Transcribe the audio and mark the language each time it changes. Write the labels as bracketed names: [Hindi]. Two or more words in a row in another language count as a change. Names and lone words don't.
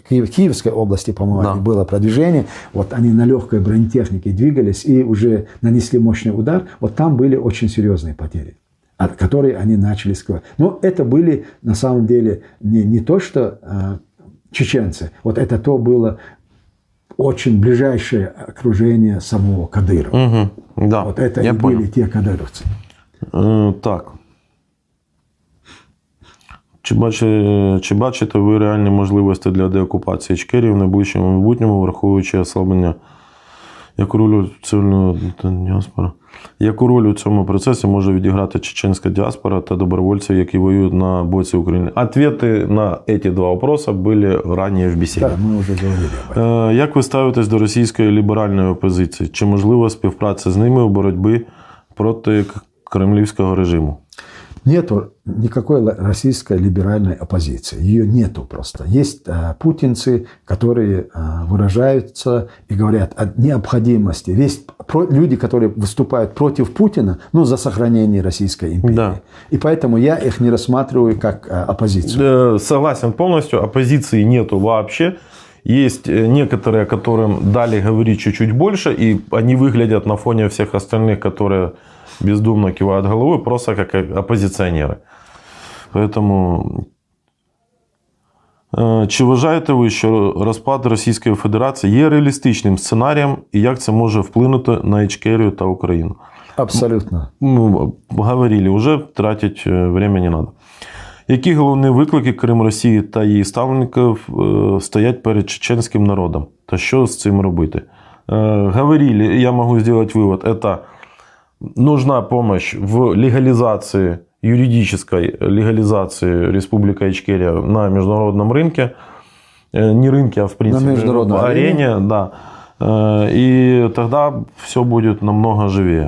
[Russian] Киевской области, по-моему, было продвижение, вот они на легкой бронетехнике двигались и уже нанесли мощный удар, вот там были очень серьезные потери, которые они начали скрывать. Но это были на самом деле не то, что чеченцы, вот это то было очень ближайшее окружение самого Кадырова. Угу, да, вот это и были те кадыровцы. [Ukrainian] Так. Чи бачите ви реальні можливості для деокупації Ічкерії в найближчому майбутньому, враховуючи ослаблення Яку роль цивільного діаспора? Яку роль у цьому процесі може відіграти чеченська діаспора та добровольці, які воюють на боці України? Ответи на ці два вопроса були раніше в бесіді. Так, ми вже говорили. Як ви ставитесь до російської ліберальної опозиції? Чи можлива співпраця з ними у боротьбі проти кремлівського режиму? [Russian] Нету никакой российской либеральной оппозиции. Ее нету просто. Есть путинцы, которые выражаются и говорят о необходимости. Есть люди, которые выступают против Путина, но за сохранение Российской империи. Да. И поэтому я их не рассматриваю как оппозицию. Согласен полностью. Оппозиции нету вообще. Есть некоторые, которым дали говорить чуть-чуть больше, и они выглядят на фоне всех остальных, которые бездумно кивают головой, просто как оппозиционеры. Поэтому, [Ukrainian] чи вважаєте ви, що розпад Російської Федерації є реалістичним сценарієм, і як це може вплинути на Ічкерію та Україну? [Russian] Абсолютно. Мы говорили уже, тратить время не надо. [Ukrainian] Які головні виклики, крім Росії та її ставленників, стоять перед чеченським народом? Та що з цим робити? [Russian] Говорили, я могу сделать вывод, это нужна помощь в легализации, юридической легализации Республики Ичкерия на международном рынке. Не рынке, а в принципе на международной арене. Да. И тогда все будет намного живее.